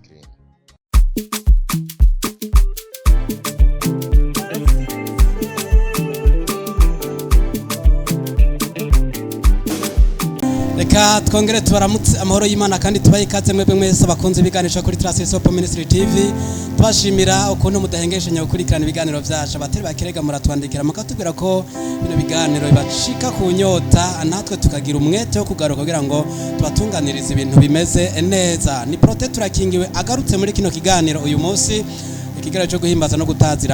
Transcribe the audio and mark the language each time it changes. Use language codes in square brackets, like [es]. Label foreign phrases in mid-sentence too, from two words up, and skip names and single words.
[rw] Reka twongere tubaramutse amahoro y'Imana kandi tubaye ikaze mwebwe mwese bakunze ibiganisha kuri Tarisisi Hope Ministry TV. Twashimira ukuntu mudahengeshe gukurikirana ibiganiro byacu, abatari bakirega muratwandikira mukatubwira ko bino biganiro bibashika ku nyota, natwe tukagira umwete wo kugaruka kugira ngo tubatunganirize ibintu bimeze neza. Ni Prote turakingiwe agarutse muri kino kiganiro uyu munsi, ikiganiro cyo guhimbaza no gutazira.